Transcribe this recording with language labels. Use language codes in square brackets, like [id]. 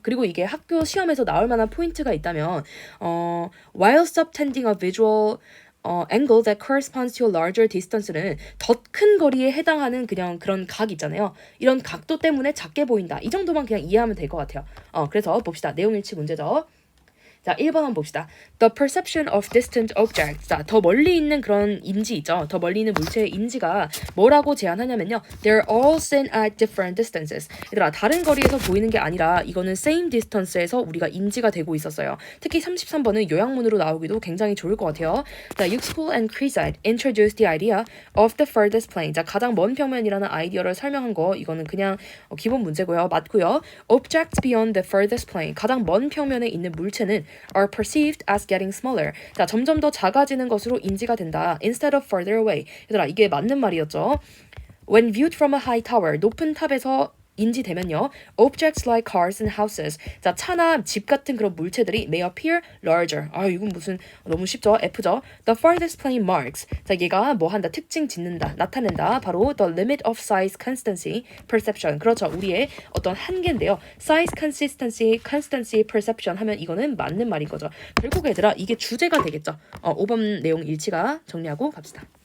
[ko] 그리고 이게 학교 시험에서 나올 만한 포인트가 있다면 [en] while subtending a visual angle that corresponds to a larger distance [ko] 는 더 큰 거리에 해당하는 그냥 그런 각 있잖아요. 이런 각도 때문에 작게 보인다. 이 정도만 그냥 이해하면 될 것 같아요. 그래서 봅시다. 내용 일치 문제죠. 자, 1번 한번 봅시다. [en] The perception of distant objects. [ko] 자, 더 멀리 있는 그런 인지 있죠. 더 멀리 있는 물체의 인지가 뭐라고 제안하냐면요. [en] They're all seen at different distances. [ko] 얘들아, 다른 거리에서 보이는 게 아니라 이거는 [en] same distance [ko] 에서 우리가 인지가 되고 있었어요. 특히 33번은 요약문으로 나오기도 굉장히 좋을 것 같아요. 자, [en] Yuxpool and Krizat introduced the idea of the furthest plane. [ko] 자, 가장 먼 평면이라는 아이디어를 설명한 거 이거는 그냥 기본 문제고요. 맞고요. [en] Objects beyond the furthest plane. [ko] 가장 먼 평면에 있는 물체는 [en] are perceived as getting smaller. [ko] 자, 점점 더 작아지는 것으로 인지가 된다. [en] Instead of further away. [ko] 얘들아, 이게 맞는 말이었죠. [en] When viewed from a high tower, [ko] 높은 탑에서 인지되면요. [en] Objects like cars and houses. [ko] 자, 차나 집 같은 그런 물체들이 [en] may appear larger. [ko] 이건 무슨 너무 쉽죠? F죠. [en] The farthest plane marks. [ko] 자, 얘가 뭐 한다? 특징 짓는다. 나타낸다. 바로 [en] the limit of size constancy perception. [ko] 그렇죠. 우리의 어떤 한계인데요. size constancy perception 하면 이거는 맞는 말인 거죠. 결국 얘들아 이게 주제가 되겠죠. 5번 내용 일치가 정리하고 갑시다.